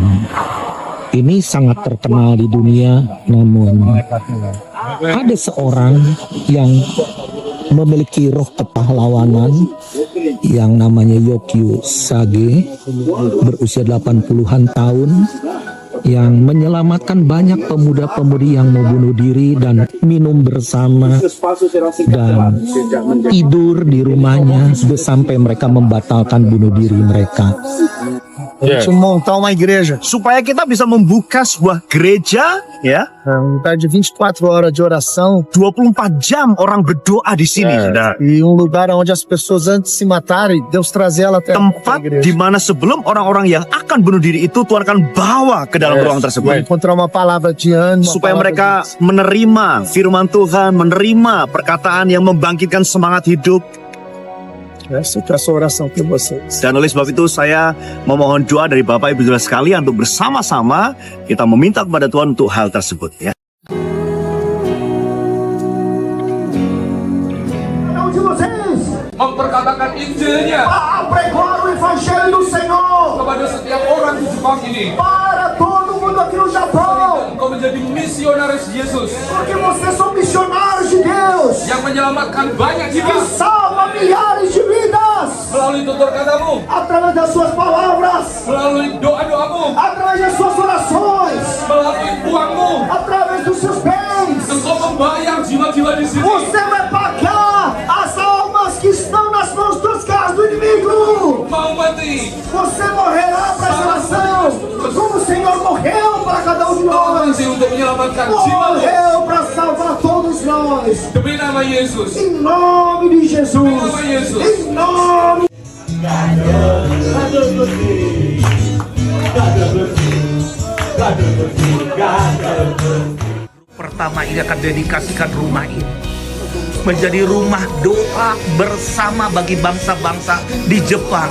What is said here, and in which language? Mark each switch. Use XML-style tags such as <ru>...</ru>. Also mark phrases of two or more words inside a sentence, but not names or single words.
<id>Dan ini sangat terkenal di dunia, namun ada seorang yang memiliki roh kepahlawanan yang namanya Yokyu Sage, berusia 80-an tahun, yang menyelamatkan banyak pemuda-pemudi yang mau bunuh diri dan minum bersama dan tidur di rumahnya sampai mereka membatalkan bunuh diri mereka.</id> <pt>Deixa eu montar uma igreja.</pt> <id>Supaya kita bisa membuka sebuah gereja, ya.</id> <pt>Lugar de 24 horas de oração.</pt> <id>24 jam orang berdoa di sini, saudara.</id> <pt>E lugar onde as pessoas antes de se matarem, Deus trazer ela até</pt> <id>Tempat di mana sebelum orang-orang yang akan bunuh diri itu Tuhan akan bawa ke dalam ruang tersebut.</id> <pt>encontrar uma palavra de ânimo.</pt> <id>Supaya mereka menerima firman Tuhan, menerima perkataan yang membangkitkan semangat hidup.</id> <pt>Essa oração por vocês.</pt> <id>Dan oleh sebab itu saya memohon doa dari Bapak Ibu Saudara sekalian untuk bersama-sama kita meminta kepada Tuhan untuk hal tersebut, ya.</id> <pt>De vocês,</pt> <id>memperkatakan Injilnya</id> <pt>a pregar o evangelho do Senhor</pt> <id>kepada setiap orang di Jepang ini.</id> <pt>para todo mundo aqui no Japão,</pt> <id>Engkau menjadi misionaris Yesus</id> <pt>porque vocês são missionários de Deus</pt> <id>yang menyelamatkan banyak</id> <pt>que</pt> <id>jiwa</id> <pt>salva milhares de vidas</pt> <id>melalui tutur katamu,</id> <pt>através das suas palavras,</pt> <id>melalui doa-doamu,</id> <pt>através das suas orações,</pt> <id>melalui uangmu.</id> <pt>através dos seus bens.</pt> <id>Engkau membayar jiwa-jiwa di sini.</id> <pt>Você vai pagar as almas que estão nas mãos dos caras do inimigo.</pt> <id>Mau mati,</id> <pt>Você morrerá para essa nação, como o Senhor morreu para cada um de</pt> <id>mau</id> <pt>nós.</pt> <id>mati untuk menyelamatkan jiwamu.</id> <pt>Morreu para salvar todos nós.</pt> <id>Demi nama Yesus.</id> <pt>Em nome de Jesus. Em nome de Jesus. Em nome.</pt> <id>Pertama ini akan dedikasikan rumah ini menjadi rumah doa bersama bagi bangsa-bangsa di Jepang.</id>